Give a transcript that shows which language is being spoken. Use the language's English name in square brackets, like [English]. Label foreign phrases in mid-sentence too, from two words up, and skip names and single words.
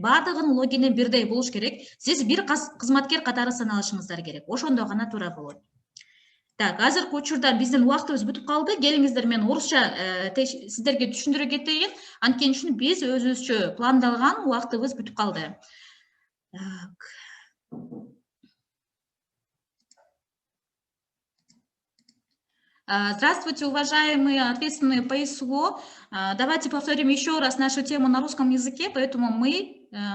[Kyrgyz] Бардыгынын логини бирдей болуш керек. Сиз бир кызматкер катары саналышыңыздар керек. Ошондо гана туура болот. Так, азыркы учурда биздин убактыбыз бүтүп калды. Келиңиздер, мен орусча сиздерге түшүндүрө кетейин. Анткени үчүн биз өзүбүзчө пландалган убактыбыз бүтүп калды. Так. [Russian] Здравствуйте, уважаемые ответственные по ИСУ. Давайте повторим еще раз нашу тему на русском языке, поэтому мы